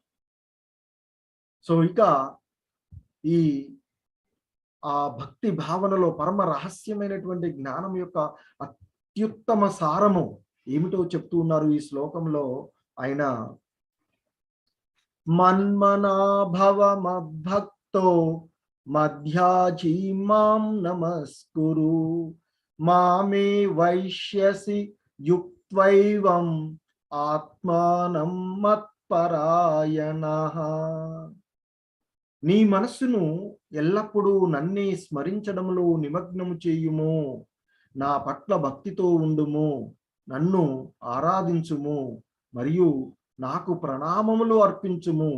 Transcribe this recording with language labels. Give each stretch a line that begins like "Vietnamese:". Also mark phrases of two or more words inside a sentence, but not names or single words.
Telugu: సో ఇక ఈ ఆ భక్తి భావనలో పరమ రహస్యమైనటువంటి జ్ఞానం యొక్క అత్యుత్తమ సారము ఏమిటో చెప్తూ ఉన్నారు ఈ శ్లోకంలో ఆయన.
Sanskrit: మన్మనాభవ మద్భక్తో మధ్యాజీ మాం నమస్కురు మామే వైశ్యసి యుక్త్వైవం ఆత్మానం మత్పరాయణ. పరాయణః.
Telugu: నీ మనస్సును ఎల్లప్పుడూ నన్నే స్మరించడంలో నిమగ్నము చేయుము. నా పట్ల భక్తితో ఉండుము. నన్ను ఆరాధించుము మరియు నాకు ప్రణామములు అర్పించుము.